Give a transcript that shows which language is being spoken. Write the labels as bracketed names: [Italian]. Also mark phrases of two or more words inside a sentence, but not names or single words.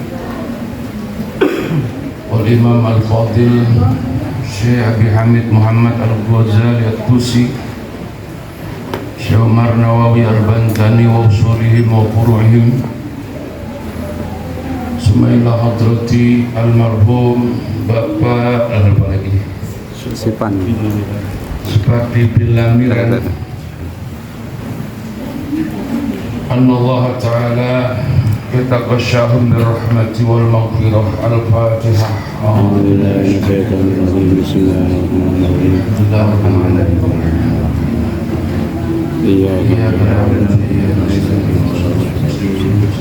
[Arabic] والإمام الفاضل Syekh Abi Hamid Muhammad al-Ghazali al-Tusi Syekh Umar Nawawi al-Bantani وأصولهم وفروعهم ثم إلى حضرة المرحوم [Indonesian] Bapak apa lagi? [Arabic] Supati bin Lamiran الله تعالى يتغشاهم بالرحمة والمغفرة. الفاتحة. أعوذ بالله من الشيطان الرجيم. بسم الله الرحمن الرحيم. إياك نعبد وإياك نستعين.